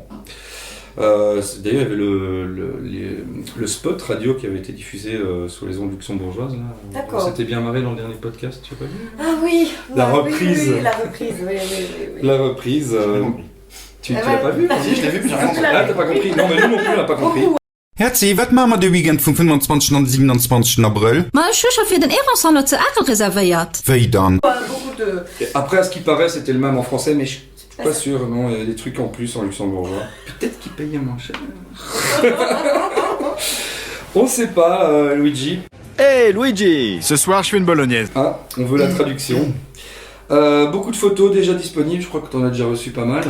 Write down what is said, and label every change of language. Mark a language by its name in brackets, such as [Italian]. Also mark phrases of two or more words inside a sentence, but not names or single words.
[French] D'ailleurs il y avait le spot radio qui avait été diffusé sur les ondes luxembourgeoises. Là. D'accord. On s'était bien marré dans le dernier podcast, tu as pas vu? Ah oui, La oui, reprise. Oui, la reprise, oui. La reprise, J'ai pas compris. tu Ah l'as ouais. pas vu? Si, je l'ai vu, mais j'ai rien compris. Ah t'as pas compris? Non mais nous non plus on l'a pas compris. Beaucoup. [Luxembourgish] Herzi, wat machen wir de Weekend vom 25. und 27. April? Ma Schücher fir den Ehrensonner ze Aachen reservéiert. Wéi dann? [French] Beaucoup de... Et après à ce qui paraît c'était le même en français mais je suis pas sûr, non, il y a des trucs en plus en luxembourgeois. Peut-être qu'ils payaient moins cher. On sait pas, Luigi. Hey Luigi, ce soir je fais une bolognaise. Ah, on veut la traduction. Beaucoup de photos déjà disponibles, je crois que tu en as déjà reçu pas mal.